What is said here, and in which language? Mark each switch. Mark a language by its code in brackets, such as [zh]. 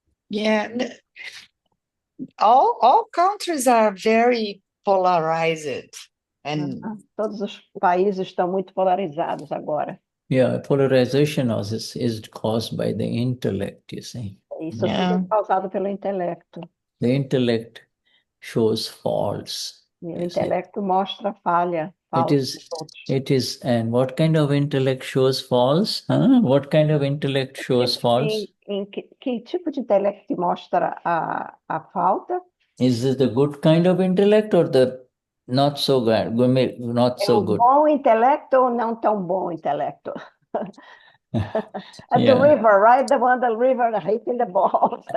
[en] Yeah, all countries are very polarized, and [pt] todos os países estão muito polarizados agora. [en] Yeah, polarization is caused by the intellect, you see. [pt] Isso tudo é causado pelo intelecto. [en] The intellect shows faults. [pt] O intelecto mostra falha. [en] It is, and what kind of intellect shows faults? What kind of intellect shows faults? [pt] Que tipo de intelecto mostra a falta? [en] Is it the good kind of intellect or the not so good? Not so good. [pt] Bom intelecto ou não tão bom intelecto? [en] At the river, right? The river hitting the balls.